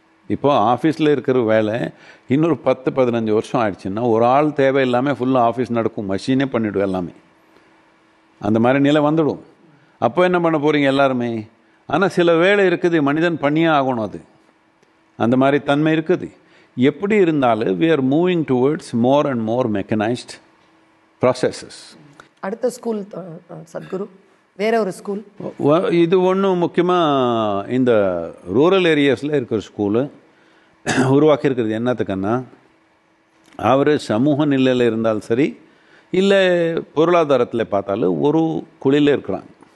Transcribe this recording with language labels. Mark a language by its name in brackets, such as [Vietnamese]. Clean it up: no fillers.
[Tamil] இப்போ ஆஃபீஸில் இருக்கிற வேலை இன்னொரு 10-15 வருஷம் ஆயிடுச்சுன்னா ஒரு ஆள் தேவையில்லாமல் ஃபுல்லாக ஆஃபீஸ் நடக்கும், மஷீனே பண்ணிவிடும் எல்லாமே. அந்த மாதிரி நிலை வந்துடும். அப்போ என்ன பண்ண போகிறீங்க எல்லாருமே? ஆனால் சில வேலை இருக்குது, மனிதன் பண்ணியே ஆகணும். அது அந்த மாதிரி தன்மை இருக்குது. எப்படி இருந்தாலும் [English] we are moving towards more and more mechanized processes. [Tamil] அடுத்த ஸ்கூல் சத்குரு வேற ஒரு ஸ்கூல், இது ஒன்று முக்கியமாக இந்த ரூரல் ஏரியாஸில் இருக்கிற ஸ்கூலு உருவாக்கியிருக்கிறது. என்னத்துக்குன்னா அவர் சமூக நிலையில் இருந்தாலும் சரி இல்லை பொருளாதாரத்தில் பார்த்தாலும் ஒரு குழியில் இருக்கிறாங்க.